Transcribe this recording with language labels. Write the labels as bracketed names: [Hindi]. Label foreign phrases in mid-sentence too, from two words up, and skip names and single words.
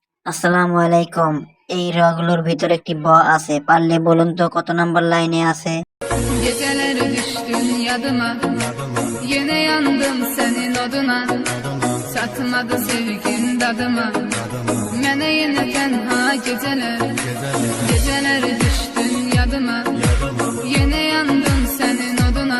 [Bangla] আসসালামু আলাইকুম। এই রগুলোর ভিতর একটি ব আছে, পারলে বলুন তো কত নাম্বার লাইনে আছে? [Azerbaijani] Geceler düştün yadıma, yine yandım senin oduna. Satmadı sevgin dadıma, mene yine tenha geceler. Geceler düştün yadıma, yine yandım senin oduna.